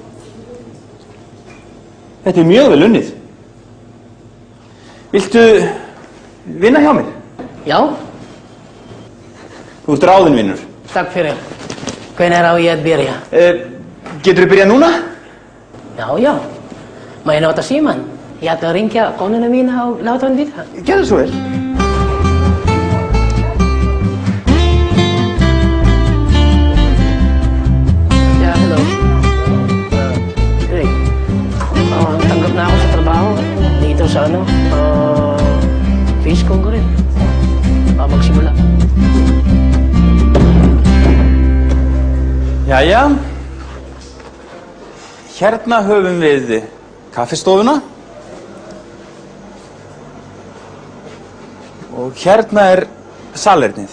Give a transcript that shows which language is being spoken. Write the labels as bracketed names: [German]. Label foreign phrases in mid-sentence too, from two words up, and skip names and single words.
[Icelandic] Þetta er mjög vel unnið. Viltu vinna hjá mér? Já. Þú ert ráðinn vinnur. Takk fyrir. Hvenær á ég að byrja? Geturðu byrjað núna? Já, já. Má ég nota símann? Ég ætla að ringja konuna mína og láta hann vita. Gerðu svo vel. [English] Ya, hello. [Filipino] Rick, tanggap na ako sa trabaho dito sa [English] fish congress. [Filipino] Magsimula. [Icelandic] Jæja. Hérna höfum við kaffistofuna. Og hérna er salernið.